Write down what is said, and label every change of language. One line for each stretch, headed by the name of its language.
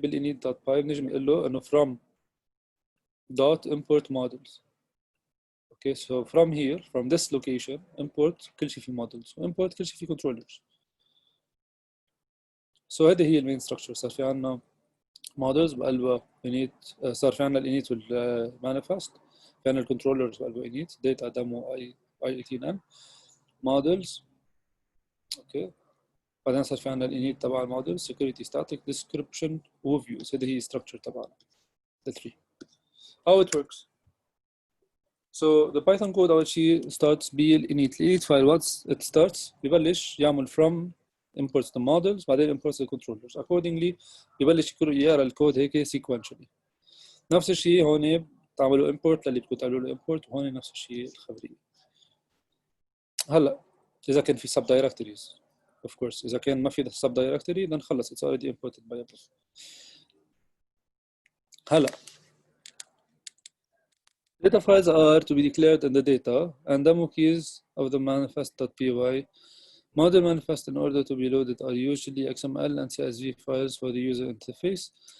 Arabic: بالinit.py بنجي بنقول له انه
English: from dot import models. Okay, so from here, from this location, import
Arabic: كل شيء في
English: models و import كل شيء في controllers.
Arabic: So هذه هي المين structure. صار في عنا models بقلبها init، صار في عنا الinit والmanifest، في عنا الcontrollers بقلبها init data demo i18n models. اوكي بعدين صار في عنا الinit تبع الموديل security static description و views. هذه هي structure تبعنا
English: the three. How it works? So the Python code
Arabic: أول شيء
English: starts بالinit file. once it starts
Arabic: ببلش يعمل
English: from imports the models بعدين imports the controllers.
Arabic: accordingly ببلش يقرا الكود هيك sequentially. نفس الشيء هون بتعملوا import للي بدكم تعملوا له import، وهون نفس الشيء الخبرية. هلا إذا كان في sub directories
English: of course.
Arabic: إذا كان ما في
English: sub directory then خلص it's already imported by above. هلا data files are to be declared in the data and demo keys of the manifest.py. Model manifest in order to be loaded are usually XML and CSV files for the user interface.